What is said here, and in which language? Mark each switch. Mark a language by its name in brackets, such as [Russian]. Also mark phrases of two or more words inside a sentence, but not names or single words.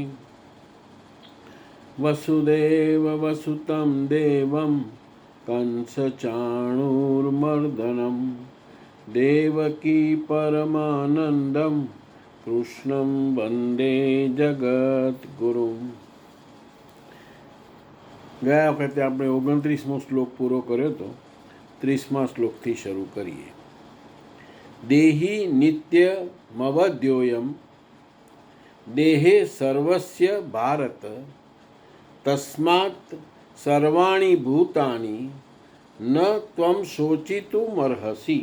[Sanskrit] वसुदेव वसुतं देवं कंसचाणूरमर्दनं देवकी परमानंदं कृष्णं वंदे जगद्गुरुं। [Gujarati] ગયા વખતે આપણે 29મો શ્લોક પૂરો કર્યો હતો. 30મા શ્લોકથી શરૂ કરીએ. [Sanskrit] દેહી નિત્યમવદ્યોયમ દેહે સર્વસ્ય ભારત તસ્માત સર્વાણી ભૂતાની ન ત્વમ શોચિતુમર્હસી.